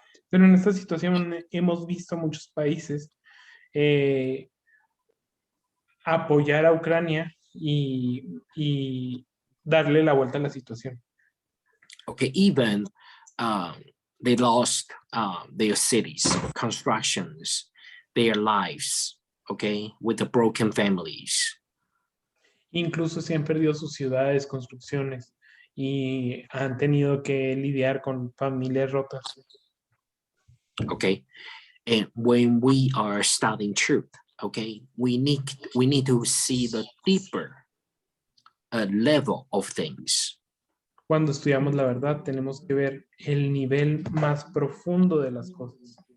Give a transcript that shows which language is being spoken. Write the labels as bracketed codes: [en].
[es] Pero en esta situación hemos visto a muchos países apoyar a Ucrania y darle la vuelta a la situación. [en] Okay, even they lost their cities, constructions, their lives, okay, with the broken families. [es] Incluso se han perdido sus ciudades, construcciones y han tenido que lidiar con familias rotas. [en] Okay, and when we are studying truth, okay, we need to see the deeper level of things. [es] Cuando estudiamos la verdad, tenemos que ver el nivel más profundo de las cosas.